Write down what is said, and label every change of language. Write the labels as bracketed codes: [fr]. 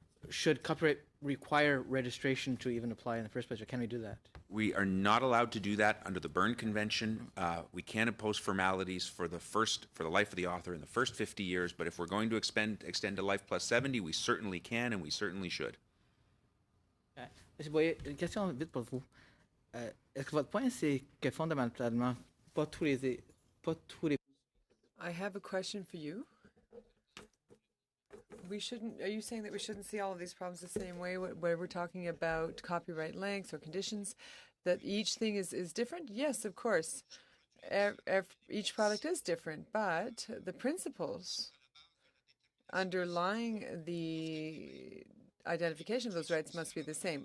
[en] Should copyright require registration to even apply in the first place, or can we do that? We are not allowed to do that under the Berne Convention. We can impose formalities for the life of the author in the first 50 years, but if we're going to extend to life plus 70, we certainly can and we certainly should. [fr] Monsieur Boyer, une question vite pour vous. Est-ce que votre point, c'est que fondamentalement, pas tous les... [en] I have a question for you. Are you saying that we shouldn't see all of these problems the same way where we're talking about copyright lengths or conditions, that each thing is different? Yes, of course. Each product is different, but the principles underlying the identification of those rights must be the same.